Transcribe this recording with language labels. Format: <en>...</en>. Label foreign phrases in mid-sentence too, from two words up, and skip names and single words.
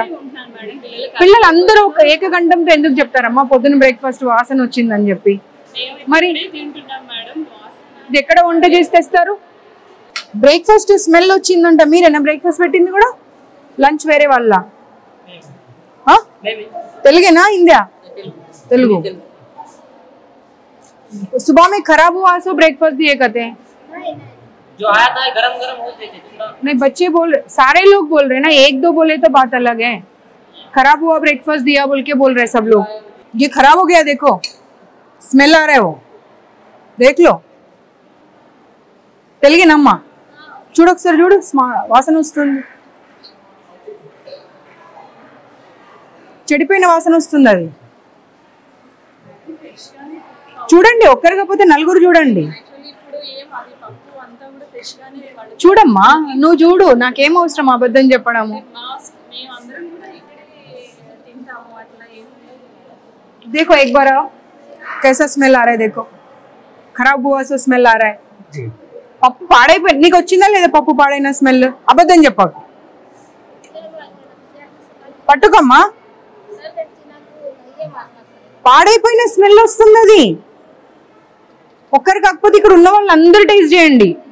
<te>పిల్లలందరూ ఒక ఏకగంఠంతో ఎందుకు చెప్తారమ్మా పొద్దున్న బ్రేక్ఫాస్ట్ వాసన వచ్చిందని చెప్పి? మరి ఇది ఎక్కడ వంట చేసి తెస్తారు?</te> <en>breakfast smell</en> <te>వచ్చిందంట, మీరేనా బ్రేక్ఫాస్ట్ పెట్టింది కూడా? లంచ్ వేరే వాళ్ళ? తెలుగేనా हिंदी?</te> <hi>तेलुगु। सुबह में खराब हुआ सो ब्रेकफास्ट दिए कहते हैं। जो आया था गरम गरम हो देते। नहीं बच्चे बोल, सारे लोग बोल रहे ना, 1-2 बोले तो बात अलग है। खराब हुआ ब्रेकफास्ट दिया बोल के बोल रहे सब लोग। ये खराब हो गया, देखो स्मेल आ रहा है, वो देख लो।</hi> <te>తెలుగేనమ్మా? చూడు ఒకసారి, చూడు వాసన వస్తుంది, చెడిపోయిన వాసన వస్తుంది. అది చూడండి, ఒక్కరు కాకపోతే నలుగురు చూడండి. చూడమ్మా, నువ్వు చూడు, నాకేం అవసరం అబద్ధం చెప్పడము.</te> <hi>देखो एक बार आओ, कैसा स्मेल आ रहा है, देखो खराब हुआ सो स्मेल आ रहा है।</hi> <te>పప్పు పాడైపోయి నీకు వచ్చిందా లేదా? పప్పు పాడైన స్మెల్, అబద్ధం చెప్పకు. పట్టుకమ్మా, పాడైపోయిన స్మెల్ వస్తుంది. అది ఒక్కరు కాకపోతే ఇక్కడ ఉన్న వాళ్ళు అందరూ టేస్ట్ చేయండి.</te>